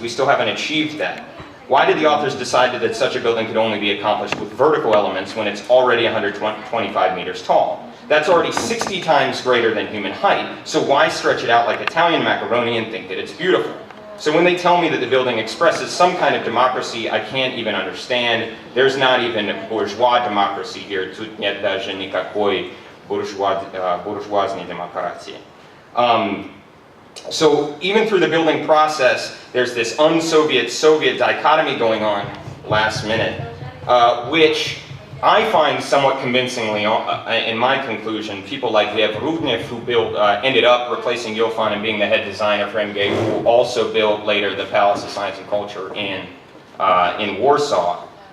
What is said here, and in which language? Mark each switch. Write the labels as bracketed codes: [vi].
[en] We still haven't achieved that. Why did the authors decide that such a building could only be accomplished with vertical elements when it's already 125 meters tall? That's already 60 times greater than human height, so why stretch it out like Italian macaroni and think that it's beautiful? So when they tell me that the building expresses some kind of democracy I can't even understand, there's not even bourgeois democracy here. [ru] Тут нет даже никакой буржуазной демократии." [en] So even through the building process, there's this un-Soviet, Soviet dichotomy going on last minute, which I find somewhat convincingly, in my conclusion, people like Lev Rudnev, who ended up replacing Yofan and being the head designer for MGU, who also built later the Palace of Science and Culture in Warsaw.